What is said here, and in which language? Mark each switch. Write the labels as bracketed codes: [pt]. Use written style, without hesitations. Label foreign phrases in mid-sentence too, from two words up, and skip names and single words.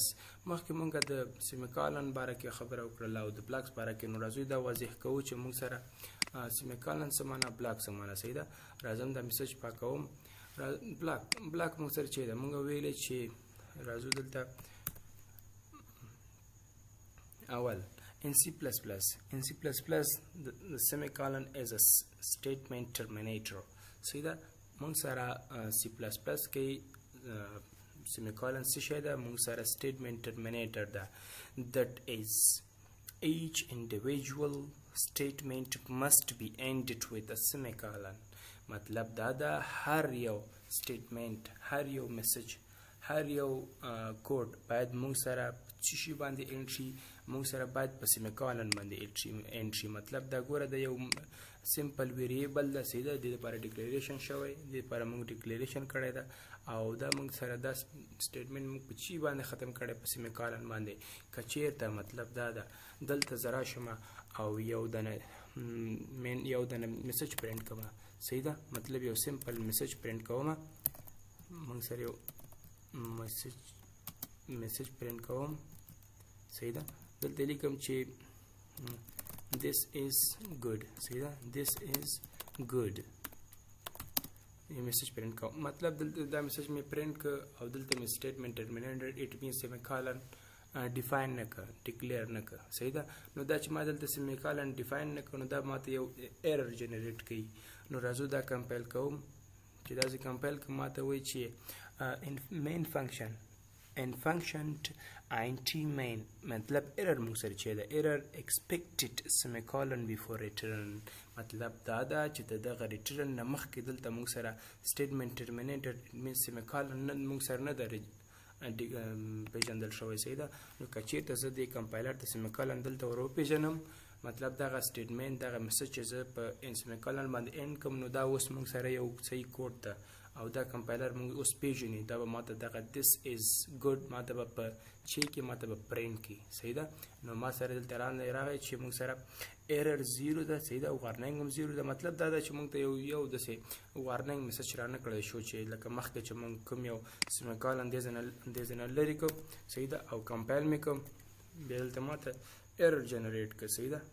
[ps] مخکې موږ د سیمیکالن باره کې خبره وکړله او د بلاکس باره کې. نو راځو دا واضح کوو چې موږ سره سیمیکالن څه معنا بلاک څه معنا. صحیح ده. راځم دا میسج پاکوم. بلاک موږ سره چې ده موږ ویلې چې راځو دلته اول [en] in C++ the semicolon is a statement terminator. [ps] صحیح ده. موږ سره C++ کې semicolon څه شی ده؟ موږ سره [en] statement terminator [ps] ده. [en] that is each individual statement must be ended with a semicolon. [ps] مطلب دا ده هر یو statement هر یو میسج هر یو کوډ باید موږ سره څه شي باندې انټ شي موږ سره باید په سیمیکالن باندې انډ شي. مطلب دا ګوره د یو [en] simple variable [ps] ده صحیح ده، د دې لپاره ډیکلیریشن شوی، د دې لپاره موږ ډیکلیریشن کړی ده او دا موږ سره دا سټیټمنټ موږ په چی باندې ختم کړی په سیمیکالن باندې. که چیرته مطلب دا ده دلته زه راشم او یو دنه میسج پرنټ کوم صحیح ده، مطلب یو [en] simple message [ps] پرنټ کوم، موږ سره یو میسج پرنټ کوم صحیح ده، دلته لیکم چې [en] this is good [ps] صحیح ده، [en] this is good [ps] یہ میسج پرنٹ کوم. مطلب دلته دا میسج مې پرنٹ ک او دلته مې [en] statement terminator it means semicolon [ps] ډیفاین نه ک ډیکلیئر نه ک صحیح ده. نو دا چې ما دلته سیمیکالن ډیفاین نه ک نو دا ماته یو [en] error generate [ps] کوي. نو راځو دا کمپایل کوم، چې دا چې کمپایل کوم ماته وایي چې [en] main function in function int main [ps] مطلب ایرر موږ سره چې دا ایرر [en] expected semicolon before return. [ps] مطلب دا ده چې دغه ریټرن نه مخکې دلته موږ سره [en] statement terminated means semicolon [ps] موږ سره نه ده پیژندل شوی صحیح ده. نو که چېرته زه د کمپایلر د سیمیکالن دلته ور وپېژنم مطلب دغه سټیټمنټ دغه میسج چې زه په سیمیکالن باندې اینډ کوم نو دا اوس موږ سره یو صحیح کوډ ده او دا کمپایلر موږ اوس پیژني، دا به ماته دغه [en] this is good [ps] ماته به په چې کې ماته به پرنټ کړي صحیح ده. نو ما سره دلته راغی چې موږ سره ایرر 0 ده صحیح ده او وارننګ هم 0 ده. مطلب دا ده چې موږ ته یو داسې [en] warning message [ps] رانه کړی شو چې لکه مخکې چې موږ کوم یو سیمیکالن دې ځای نه لرې کړو صحیح ده او کمپایل مې کوم بیا دلته ماته [en] error generate [ps] کړ صحیح ده.